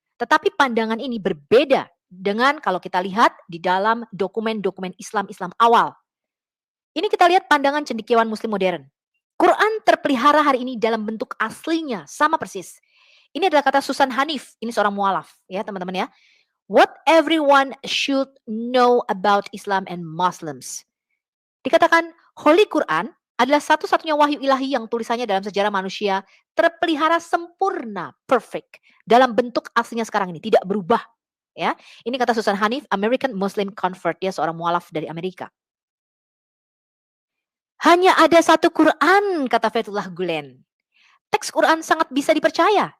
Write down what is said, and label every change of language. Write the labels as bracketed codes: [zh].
[id] Tetapi pandangan ini berbeda dengan kalau kita lihat di dalam dokumen-dokumen Islam awal. Ini kita lihat pandangan cendekiawan muslim modern. Quran terpelihara hari ini dalam bentuk aslinya sama persis. Ini adalah kata Susan Hanif, ini seorang mualaf ya teman-teman ya. [en] What everyone should know about Islam and Muslims. [id] Dikatakan [en] Holy Quran [id] adalah satu-satunya wahyu ilahi yang tulisannya dalam sejarah manusia terpelihara sempurna, perfect, dalam bentuk aslinya sekarang ini, tidak berubah. Ya, ini kata Susan Hanif, American Muslim Convert, dia seorang mualaf dari Amerika. Hanya ada satu Quran, kata Fethullah Gulen. Teks Quran sangat bisa dipercaya.